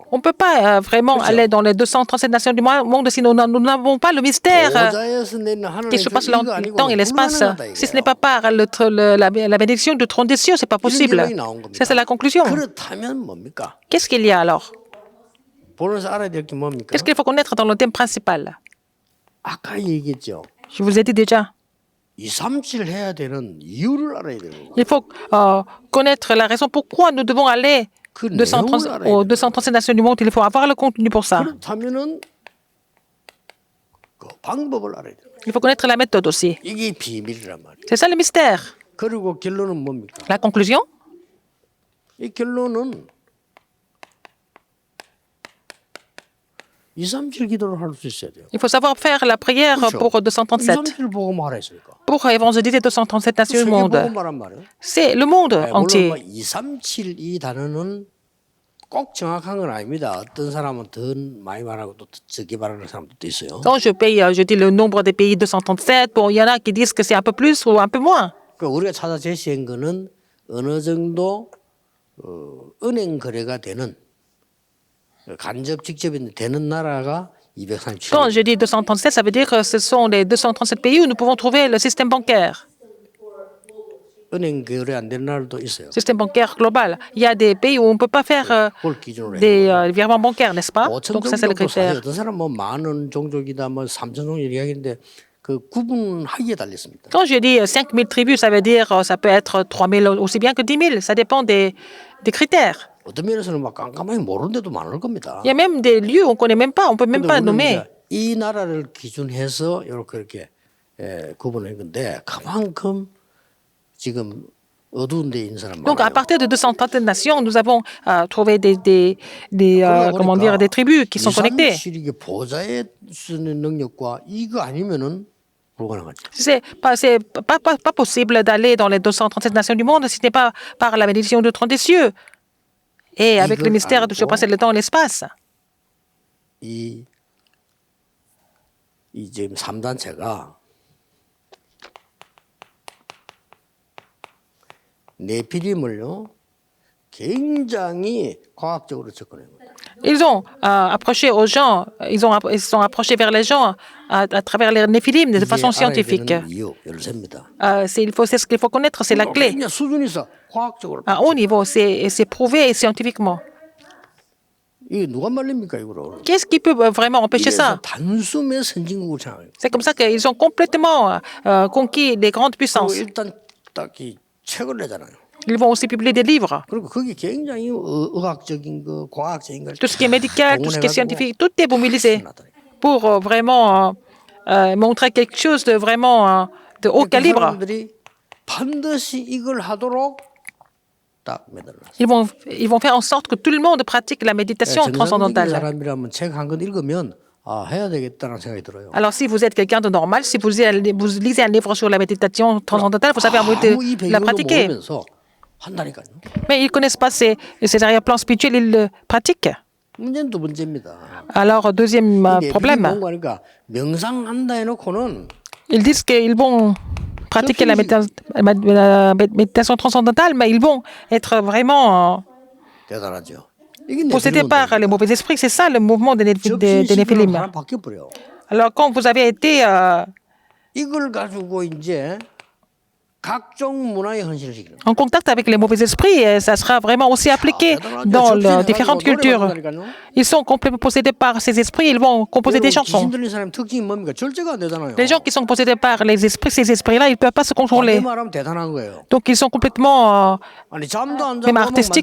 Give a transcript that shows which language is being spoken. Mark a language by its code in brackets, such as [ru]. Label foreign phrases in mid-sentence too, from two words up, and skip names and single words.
[fr] on ne peut pas vraiment aller dans les 237 nations du monde si nous n'avons pas le mystère [ko] 보좌에서 내리는 하나님의 [fr] qui se passe [ko] 그 [fr] dans [ko] 이거 [fr] le temps et [ko] 아니고는 [fr] l'espace. [ko] 불가능하다 [fr] Si ce [ko] 이거예요. [fr] n'est pas par la bénédiction du trône des cieux, c'est pas possible. Ça, c'est la conclusion. [ko] 그렇다면 뭡니까? [fr] Qu'est-ce qu'il y a alors? [ko] 보면서 알아야 될 게 뭡니까? [fr] Qu'est-ce qu'il faut connaître dans le thème principal? [ko] 아까 얘기했죠. [fr] Je vous ai dit déjà. [ko] 237 해야 되는 이유를 알아야 되는 거예요. [fr] Il faut connaître la raison pourquoi nous devons aller [ko] 그 230 내용을 [fr] aux [ko] 알아야 돼요. [fr] 237 nations du monde. Il faut avoir le contenu pour ça. [ko] 그렇다면은 그 방법을 알아야 돼요. [fr] Il faut connaître la méthode aussi. [ko] 이게 비밀이란 말이에요. [fr] C'est ça le mystère. [ko] 그리고 결론은 뭡니까? [fr] La conclusion, [ko] 이 결론은 237 기도를 할 수 있어야 돼요. [fr] Il faut savoir faire la prière [ko] 그렇죠. [fr] pour 237, [ko] 237 복음하라 했으니까. [fr] pour évangéliser 237 nations du [ko] 세계 [fr] monde. [ko] 복음하란 말이에요. [fr] C'est le monde [ko] 물론 뭐 [fr] entier. [ko] 237 이 단어는 꼭 정확한 건 아닙니다. 어떤 사람은 더 많이 말하고 또 적게 말하는 사람도 또 있어요. [fr] Quand je dis le nombre des pays 237, bon, il y en a qui disent que c'est un peu plus ou un peu moins. [ko] 그러니까 우리가 찾아 제시한 거는 어느 정도 은행 거래가 되는 간접 직접이 되는 나라가 237. [fr] Quand je dis 237, ça veut dire que ce sont les 237 pays où nous pouvons trouver le système bancaire. [ko] 은행 거래 안 되는 나라도 있어요. [fr] Système bancaire global. Il y a des pays où on ne peut pas faire [ko] 그걸 기준으로 해. [fr] des virements bancaires, n'est-ce pas? [ko] 5천 [fr] Donc ça, c'est le [ko] 종족도 사요. [fr] critère. [ko] 어떤 사람 뭐 많은 종족이다 뭐 3천 종족 이야기하는데 그 구분하기에 달렸습니다. [fr] Quand je dis 5000 tribus, ça veut dire ça peut être 3000 aussi bien que 10 000. Ça dépend des critères. [ko] 어떤 면에서는 막 깜깜하게 모르는 데도 많을 겁니다. [fr] Il y a même des lieux où on ne connaît même pas, on ne peut même pas nommer. [ko] 이 나라를 기준해서 이렇게 구분한 건데 그만큼 지금 어두운 데 있는 사람 [fr] Donc, à [ko] 많아요. [fr] partir de 230 nations, nous avons trouvé comment dire, des tribus qui sont connectées. [ko] 237이 보좌에 쓰는 능력과 이거 아니면은 불가능하죠. [fr] C'est pas possible d'aller dans les 237 nations du monde si ce n'est pas par la bénédiction du trône des cieux et avec le mystère de surpasser le temps et l'espace. [ko] 이 지금 3단체가 네피림을요 굉장히 과학적으로 접근해요. [fr] Ils ont approché aux gens, ils se sont approchés vers les gens à travers les néphilim de façon scientifique. [ko] 이유 열쇠입니다. [fr] C'est ce qu'il faut connaître, c'est la clé. [ko] 그냥 수준이 있어 과학적으로. [fr] À haut niveau, c'est prouvé scientifiquement. [ko] 이게 누가 말립니까 이거를? [fr] Qu'est-ce qui peut vraiment empêcher ça? [ko] 단숨에 선진국을 창해요. [fr] C'est comme ça qu'ils ont complètement conquis des grandes puissances. [ko] 일단 딱히 책을 내잖아요. [fr] Ils vont aussi publier des livres. [ko] 그리고 그게 굉장히 의학적인 거, 과학적인 걸 [fr] Tout ce qui est médical, tout ce qui est scientifique, tout est mobilisé pour vraiment montrer quelque chose de vraiment de haut calibre. [ko] 사람들이 반드시 이걸 하도록 딱 매달렸어요. [fr] Ils vont faire en sorte que tout le monde pratique la méditation [ko] 정상적인 [fr] transcendantale. [ko] 사람이라면 책 한 권 읽으면 해야 되겠다는 생각이 들어요. [fr] Alors, si vous êtes quelqu'un de normal, si vous lisez un livre sur la méditation transcendantale, vous avez envie de la pratiquer. [ko] 한다니까요. [fr] Mais ils ne connaissent pas ces arrière-plans spirituels, ils le pratiquent. [ko] 문제는 두 번째입니다. [fr] Alors, deuxième problème, [ko] 그러니까 명상한다 해놓고는 [fr] ils disent qu'ils vont pratiquer la méditation transcendantale, mais ils vont être vraiment [ko] 대단하죠. [fr] possédés par les mauvais esprits. C'est ça le mouvement des néphilim. Alors, quand vous avez été [ko] 이걸 가지고 이제 각종 문화에 헌신시키는. [fr] en contact avec les mauvais esprits, ça sera vraiment aussi appliqué dans différentes cultures. Ils sont complètement possédés par ces esprits, ils vont composer des chansons. Les gens qui sont possédés par les esprits, ces esprits-là, ils ne peuvent pas se contrôler. Donc ils sont complètement même artistiques.